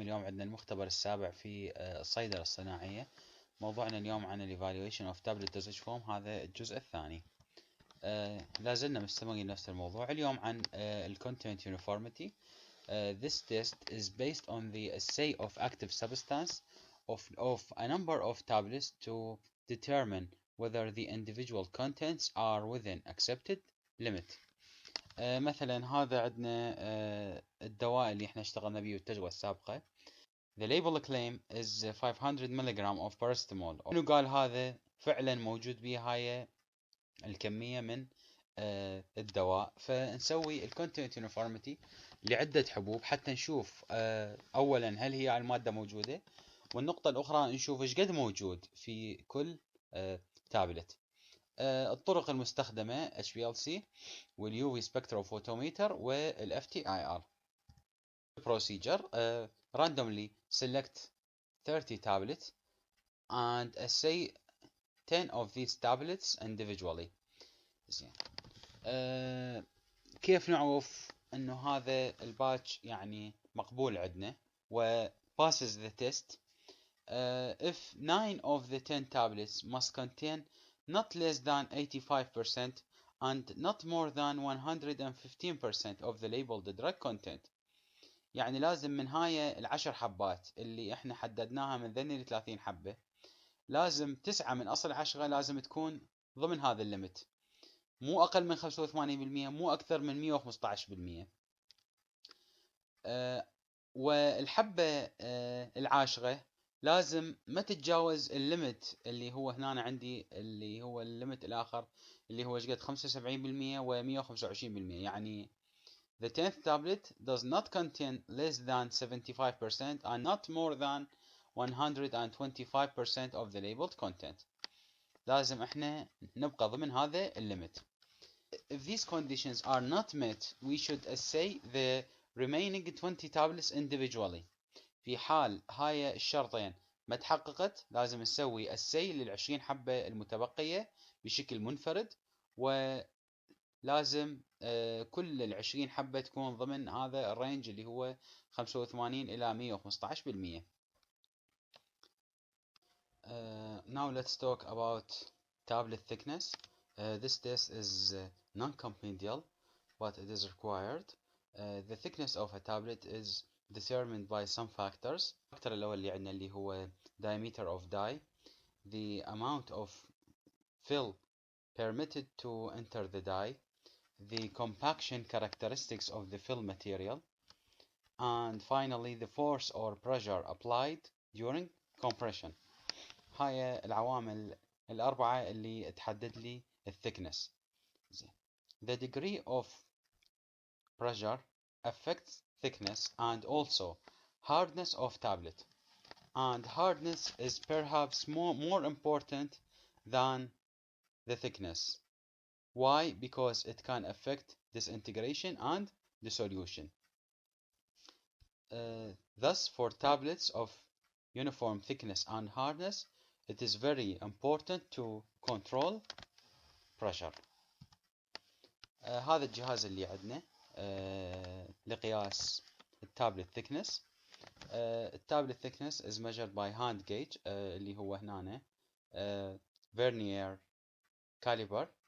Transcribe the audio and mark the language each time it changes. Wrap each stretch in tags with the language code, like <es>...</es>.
<ar>اليوم عندنا المختبر السابع في الصيدلة الصناعية. موضوعنا اليوم عن ال</ar> <en>evaluation of tablet dosage form.</en> <ar>هذا الجزء الثاني. لازلنا مستمرين نفس الموضوع اليوم عن ال content uniformity.</ar> <en>This test is based on the assay of active substance of a number of tablets to determine whether the individual contents are within accepted limit.</en> <ar>مثلا هذا عندنا الدواء اللي احنا اشتغلنا به بالتجربة السابقة.</ar> <en>The label claim is 500 ملغ of paracetamol.</en> <ar>انه قال هذا فعلا موجود به هاي الكمية من الدواء. فنسوي ال content uniformity لعدة حبوب حتى نشوف اولا هل هي المادة موجودة، والنقطة الاخرى نشوف ايش قد موجود في كل تابلت. الطرق المستخدمة HPLC والUV spectrophotometer وال FTIR.</ar> <en>Procedure: randomly select 30 tablets and assay 10 of these tablets individually.</en> <ar>زين. كيف نعرف انه هذا الباتش يعني مقبول عندنا</ar> <en>و passes the test؟ if 9 of the 10 tablets must contain not less than 85% and not more than 115% of the labeled drug content.</en> <ar>يعني لازم من هاي العشر حبات اللي احنا حددناها من ذني ل 30 حبة، لازم 9 من أصل 10 لازم تكون ضمن هذا الليمت، مو أقل من 85%، مو أكثر من 115%. والحبة العاشرة لازم ما تتجاوز الليمت اللي هو هنا عندي، اللي هو الليمت الآخر اللي هو قد 75% و 125%.</ar> <en>يعني the 10th tablet does not contain less than 75% and not more than 125% of the labeled content.</en> <ar>لازم احنا نبقى ضمن هذا الليمت.</ar> <en>If these conditions are not met, we should assay the remaining 20 tablets individually.</en> <ar>في حال هاي الشرطين ما تحققت لازم نسوي assay لل20 حبة المتبقية بشكل منفرد، ولازم كل ال20 حبة تكون ضمن هذا الرينج اللي هو 85 إلى 115%.</ar> <en>Now let's talk about tablet thickness. This test is non-compendial, but it is required. The thickness of a tablet is determined by some factors.</en> <ar>الفاكتور الأول اللي عندنا اللي هو</ar> <en>diameter of die, the amount of fill permitted to enter the die, the compaction characteristics of the fill material, and finally the force or pressure applied during compression.</en> <ar>هاي العوامل الأربعة اللي تحدد لي الثيكنس.</ar> <en>The degree of pressure affects thickness and also hardness of tablet, and hardness is perhaps more important than the thickness. Why? Because it can affect disintegration and dissolution. Thus, for tablets of uniform thickness and hardness, it is very important to control pressure.</en> <ar>هذا الجهاز اللي عندنا لقياس التابلت thickness.</ar> <en>التابلت thickness is measured by hand gauge</en> <ar>اللي هو هنا</ar> <en>Vernier caliper.</en>